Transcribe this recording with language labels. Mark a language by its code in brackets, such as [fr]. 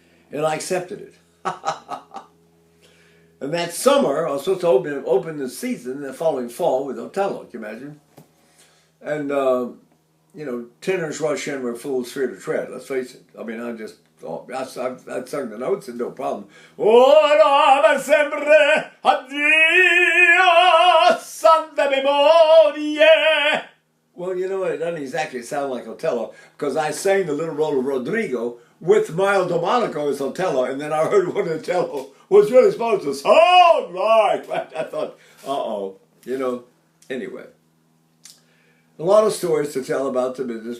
[en] And I accepted it. And that summer, I was supposed to open the season the following fall with Otello, can you imagine? And, tenors rush in where fools fear to tread. Let's face it. I mean, I'd sung the notes and no problem. [it] Ora sempre addio, santa memoria. [en] Well, you know what? It doesn't exactly sound like Otello because I sang the little role of Rodrigo with Miles Domenico as Otello, and then I heard what Otello was really supposed to sound like. I thought, anyway. A lot of stories to tell about the business.